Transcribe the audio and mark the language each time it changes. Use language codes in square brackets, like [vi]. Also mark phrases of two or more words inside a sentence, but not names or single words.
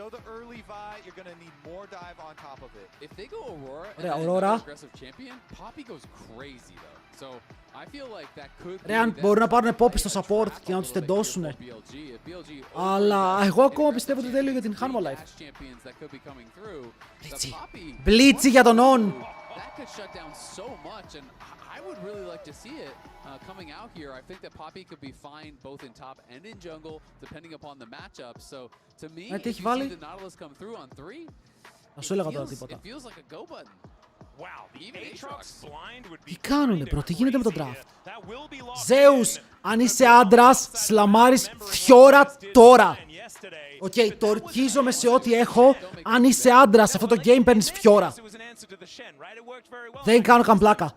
[el] Ωραία, Aurora. Ρε, αν μπορούν να πάρουν Poppy στο support και να τους τεντώσουνε. Αλλά εγώ ακόμα πιστεύω ότι τέλειο για την Hanwha Life. Μπλίτσι για τον On. [en] I would really like to see it coming out here. I think that Poppy could be fine both in top and in jungle, depending upon the matchup. So, to me, if you see the Nautilus come through on 3, it feels like a go button. [el] Τι κάνουνε bro, τι γίνεται με το draft? Zeus, αν είσαι άντρας, σλαμάρεις φιόρα τώρα. Οκ, το ορκίζομαι σε ό,τι έχω. Αν είσαι άντρας, σε αυτό το game παίρνεις φιόρα. Δεν κάνω καν πλάκα.